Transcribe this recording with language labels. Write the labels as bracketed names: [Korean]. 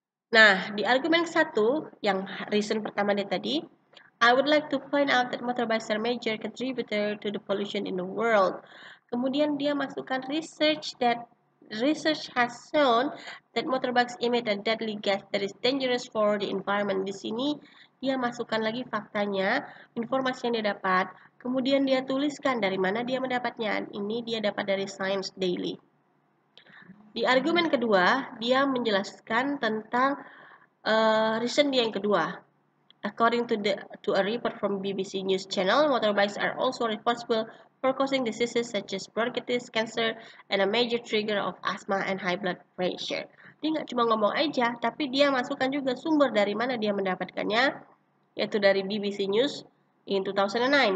[Indonesian] Nah, di argumen 1, yang reason pertama dia tadi, [English] I would like to point out that motorbikes are a major contributor to the pollution in the world. [Indonesian] Kemudian dia masukkan [English] research has shown that motorbikes emit a deadly gas that is dangerous for the environment. [Indonesian] Di sini dia masukkan lagi faktanya, informasi yang dia dapat, kemudian dia tuliskan dari mana dia mendapatnya. Ini dia dapat dari Science Daily. Di argumen kedua, dia menjelaskan tentang reason dia yang kedua. [English] According to a report from BBC News Channel, motorbikes are also responsible for causing diseases such as bronchitis, cancer, and a major trigger of asthma and high blood pressure. [Indonesian] Dia nggak cuma ngomong aja, tapi dia masukkan juga sumber dari mana dia mendapatkannya, yaitu dari BBC News in 2009.